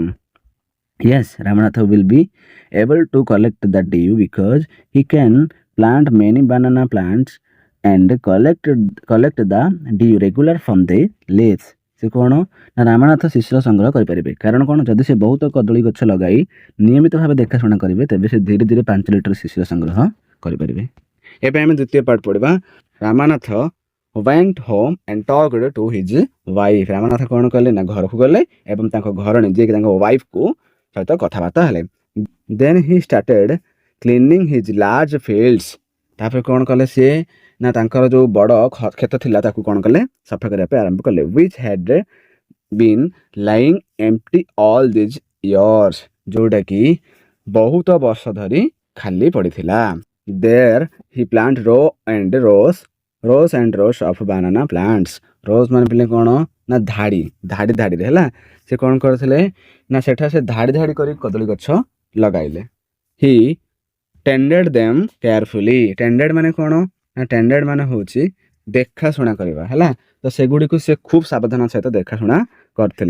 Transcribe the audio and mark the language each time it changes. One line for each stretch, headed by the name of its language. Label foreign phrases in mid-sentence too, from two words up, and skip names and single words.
English: Yes, Ramanath will be able to collect the dew because he can plant many banana plants and collect the dew regular from the leaves.
Odia: ସେ କ'ଣ ନା ରାମାନାଥ ଶିଶିର ସଂଗ୍ରହ କରିପାରିବେ। କାରଣ କ'ଣ ଯଦି ସେ ବହୁତ କଦଳୀ ଗଛ ଲଗାଇ ନିୟମିତ ଭାବେ ଦେଖାଶୁଣା କରିବେ ତେବେ ସେ ଧୀରେ ଧୀରେ 5 ଲିଟର ଶିଶିର ସଂଗ୍ରହ କରିପାରିବେ। ଏବେ ଆମେ ଦ୍ୱିତୀୟ ପାର୍ଟ ପଢ଼ିବା।
English: ରାମାନାଥ went home and talked to his wife.
Odia: ରାମାନାଥ କ'ଣ କଲେ ନା ଘରକୁ ଗଲେ ଏବଂ ତାଙ୍କ ଘରଣୀ ଯିଏକି ତାଙ୍କ ୱାଇଫ୍କୁ ସହିତ କଥାବାର୍ତ୍ତା ହେଲେ।
English: then he started cleaning his large fields.
Odia: ତାପରେ କ'ଣ କଲେ ସିଏ ନା ତାଙ୍କର ଯେଉଁ ବଡ଼ କ୍ଷେତ ଥିଲା ତାକୁ କ'ଣ କଲେ ସଫା କରିବା ପାଇଁ ଆରମ୍ଭ କଲେ।
English: which had been lying empty all these years.
Odia: ଯେଉଁଟାକି ବହୁତ ବର୍ଷ ଧରି ଖାଲି ପଡ଼ିଥିଲା।
English: there he planted rows and rows of banana plants.
Odia: ରୋଜ୍ ମାନେ ପିଲେ କ'ଣ ନା ଧାଡ଼ିରେ ହେଲା ସେ କ'ଣ କରିଥିଲେ ନା ସେଠା ସେ ଧାଡ଼ି କରି କଦଳୀ ଗଛ ଲଗାଇଲେ।
English: He tended them carefully.
Odia: ଟେଣ୍ଡେଡ୍ ମାନେ କ'ଣ ନା ଟେଣ୍ଡେଡ୍ ମାନେ ହେଉଛି ଦେଖାଶୁଣା କରିବା ହେଲା। ତ ସେଗୁଡ଼ିକୁ ସେ ଖୁବ୍ ସାବଧାନ ସହିତ ଦେଖାଶୁଣା କରିଥିଲେ।